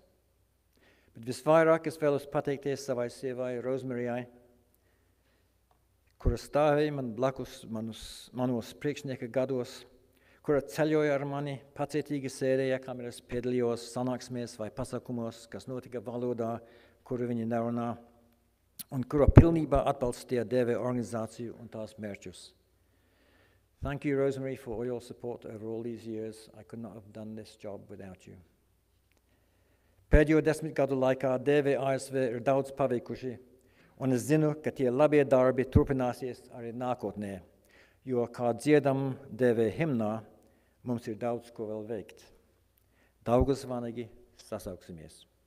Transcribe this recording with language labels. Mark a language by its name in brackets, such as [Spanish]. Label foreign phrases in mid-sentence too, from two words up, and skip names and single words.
[Latvian] Bet visvairāk es vēlos pateikties savai sievai Rozmarijai, kura stāvēja man blakus manos priekšnieka gados, kura ceļoja ar mani, pacietīgi sēdēja, kamēr es piedalījos sanāksmēs vai pasākumos, kas notika valodā, kuru viņi nerunā, un kura pilnībā atbalstīja DV organizāciju un tās mērķus. [English] Thank you, Rosemary, for all your support over all these years. I could not have done this job without you. [Latvian] Pēdējo 10 gadu laikā DV ASV ir daudz paveikuši, un es zinu, ka tie labie darbi turpināsies arī nākotnē, jo, kā dziedam DV himnā, mums ir daudz ko vēl veikt. Daugavas vanagi sasauksimies.